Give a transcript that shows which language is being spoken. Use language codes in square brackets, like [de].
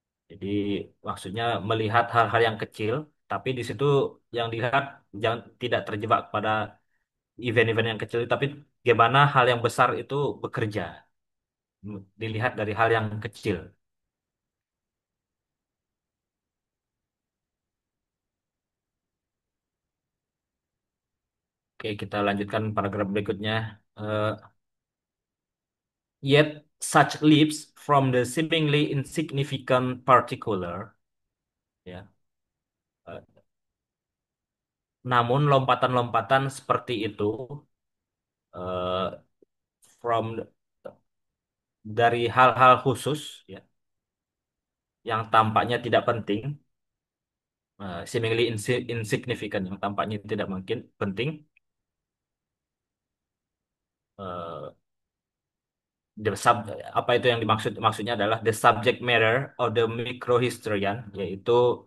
[id] Jadi maksudnya melihat hal-hal yang kecil, tapi di situ yang dilihat jangan tidak terjebak pada event-event yang kecil, tapi bagaimana hal yang besar itu bekerja. Dilihat dari hal yang kecil. Oke, kita lanjutkan paragraf berikutnya. [en] Eh, Yet such leaps from the seemingly insignificant particular, ya. [id] eh, Namun lompatan-lompatan seperti itu, eh, from dari hal-hal khusus, ya, yang tampaknya tidak penting, [en] seemingly insignificant, [id] yang tampaknya tidak mungkin penting, eh, the sub, apa itu yang dimaksudnya adalah [en] the subject matter of the microhistorian, [id] yaitu